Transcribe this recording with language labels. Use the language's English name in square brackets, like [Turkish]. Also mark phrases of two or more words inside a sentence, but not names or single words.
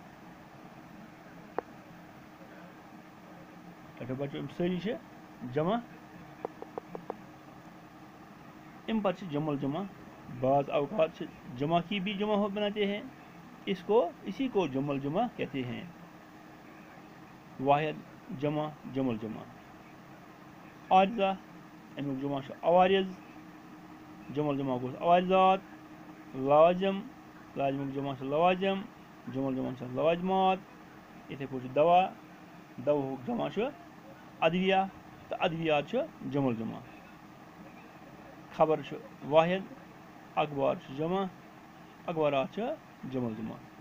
[Kashmiri] بچو یِم سٲری چھِ جمع اَمہِ پتہٕ چھِ جمع الجمع [Urdu] بعض اوقات سے جمع کی بھی جمع ہو بناتے ہیں اسی کو جمع الجمع کہتے ہیں [Kashmiri] واحد جمع جمع الجمع عارضہ امیُک جمع چھُ عوارض جمع الجمع گوٚژھ عوارضات لوازم لازمُک جمع چھُ لوازم جمع الجمع چھُ لوازمات یِتھَے پٲٹھۍ چھُ دوا دواہُک جمع چھُ ادویہ تہٕ ادویات چھُ جمع الجمع خبر چھُ واحد اخبار چھُ جمع اخبارات چھِ جمع الجمع